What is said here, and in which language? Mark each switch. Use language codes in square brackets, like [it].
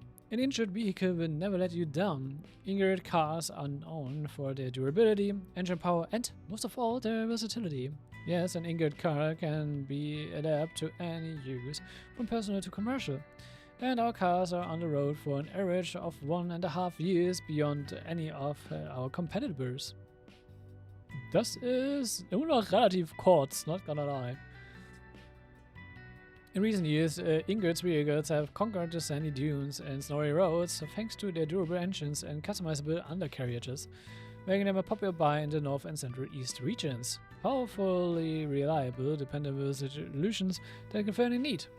[en] An injured vehicle will never let you down. Ingrid cars are known for their durability, engine power, and most of all, their versatility. Yes, an Ingrid car can be adapted to any use, from personal to commercial. And our cars are on the road for an average of 1.5 years beyond any of our competitors. [de] Das ist immer noch relativ kurz, [en] not gonna lie. In recent years, Ingrid's vehicles have conquered the sandy dunes and snowy roads thanks to their durable engines and customizable undercarriages, making them a popular buy in the North and Central East regions. Powerfully reliable, dependable solutions that you can fairly need.